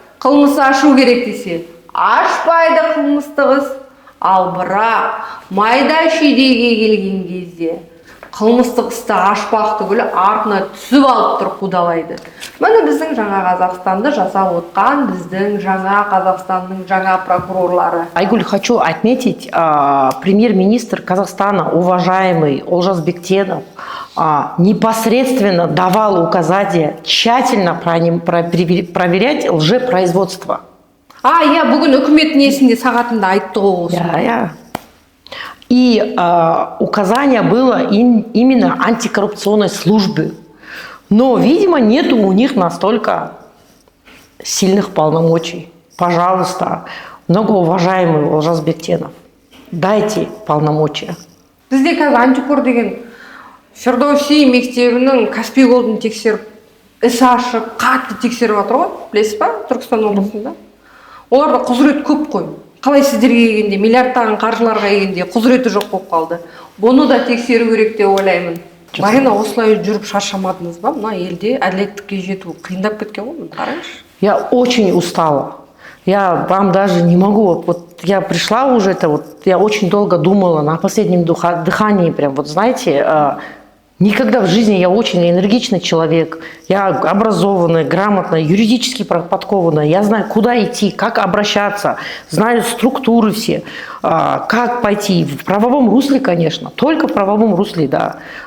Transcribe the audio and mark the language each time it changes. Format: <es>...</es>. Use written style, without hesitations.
<kk>Қылмыс ашу керек десе, ашпайды қылмыстық іс. Ал бірақ майда шүйдеге келген кезде қылмыстық істі ашпақ түгілі артына түсіп алып тұр қудалайды. Міне біздің жаңа Қазақстанды жасап отқан біздің жаңа Қазақстанның жаңа прокурорлары.</kk> <ru>Айгуль, хочу отметить, премьер-министр Казахстана, уважаемый Олжас Бектенов, непосредственно давал указания тщательно проверять лжепроизводство.</ru> <kk>Я бүгін үкімет несінде сағатында айтты ғой осы.</kk> <ru>И указание было именно антикоррупционной службы. Но, видимо, нет у них настолько сильных полномочий. Пожалуйста, многоуважаемый Олжас Бектенов, дайте полномочия.</ru> <kk>Бізде қазір антикор деген Фердоуси мектебінің Каспий голдын тексеріп, іс ашып, қатты тексеріп жатыр ғой, білесіз ба, Түркістан облысында. Оларда құзырет көп қой. Қалай сіздерге келгенде, миллиардтаған қаржыларға келгенде құзыреті жоқ болып қалды. Бұны да тексеру керек деп ойлаймын. Марина, осылай жүріп шаршамадыңыз ба? Мына елде әділеттікке жету қиындап кеткен ғой, қараңызшы.</kk> <ru>Я очень устала. Я вам даже не могу. Вот я пришла уже, я очень долго думала на последнем дыхании, прям вот знаете, никогда в жизни я очень энергичный человек, я образованная, грамотная, юридически подкованная, я знаю, куда идти, как обращаться, знаю структуры все, как пойти, в правовом русле, конечно, только в правовом русле, да.</ru>